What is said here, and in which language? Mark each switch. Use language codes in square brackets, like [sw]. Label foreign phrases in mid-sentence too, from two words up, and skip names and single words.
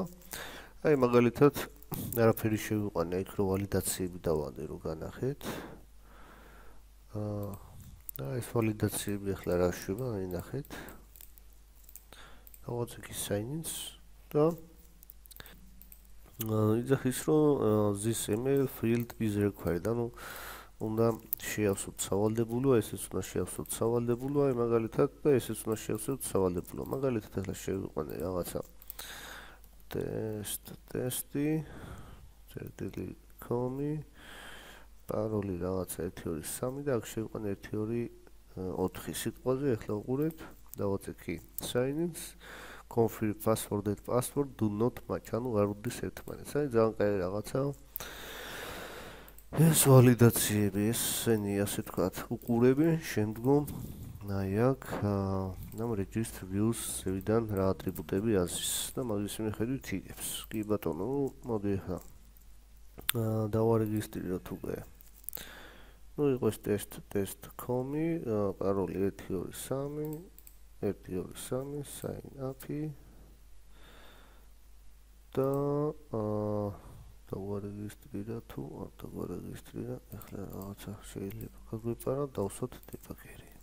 [ka] აი მაგალითად არაფერი შევიყვანე იქ რო ვალიდაციები დავანდე რო განახეთ. და ეს ვალიდაციები ახლა რა შვება, აი ნახეთ. დავაწყე კი sign-ins და იძახის რომ [en] this email field is required. [ka] ანუ უნდა შეავსოთ სავალდებულო, ესეც უნდა შეავსოთ სავალდებულო, აი მაგალითად და ესეც უნდა შეავსოთ სავალდებულო. მაგალითად ახლა შევიყვანე რაღაცა testi წერტილი.com-ი პაროლი რაღაცა 123 და აქ შევიყვანე 124 სიტყვაზე. ახლა უყურეთ, დავაწექი sign-ins, [en] confirm password and password do not match, [ka] ანუ არ უდის ერთმანეთს. აი ძალიან კაი რაღაცა. ეს ვალიდაციები, ესენი ასე თქვათ უყურები, შემდგომ აი აქ ამ [en] register views- [ka] ვიდან რა ატრიბუტები აზრის და მაგის მიხედვით იგებს. კი ბატონო, მოდი ახლა დავარეგისტრიროთ უკვე. ნუ იყოს test.com-ი, პაროლი 123 [en] sign up- [ka] ი და დავარეგისტრირა თუ არ დავარეგისტრირა, ახლა რაღაცა შეიძლება გაგვიპარა, დავსვათ debugger-ი.